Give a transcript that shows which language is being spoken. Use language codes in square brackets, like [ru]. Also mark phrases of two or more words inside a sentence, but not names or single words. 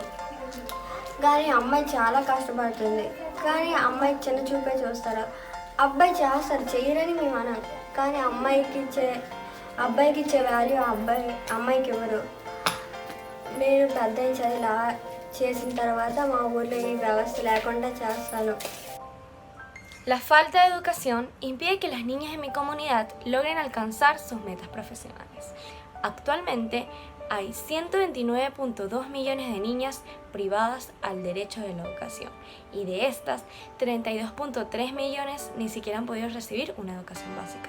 [te] కానీ అమ్మాయి చాలా కష్టపడుతుంది, కానీ అమ్మాయికి చిన్న చూపే చూస్తారు. అబ్బాయి చేస్తారు, చేయరని మేము అన్నాం, కానీ అబ్బాయికి ఇచ్చే వాల్యూ అమ్మాయికి ఇవ్వరు. నేను పెద్ద చదివిలా చేసిన తర్వాత మా ఊర్లో ఈ వ్యవస్థ లేకుండా చేస్తాను. [es] La falta de educación impide que las niñas de mi comunidad logren alcanzar sus metas profesionales. Actualmente hay 129.2 millones de niñas privadas al derecho de la educación y de estas 32.3 millones ni siquiera han podido recibir una educación básica.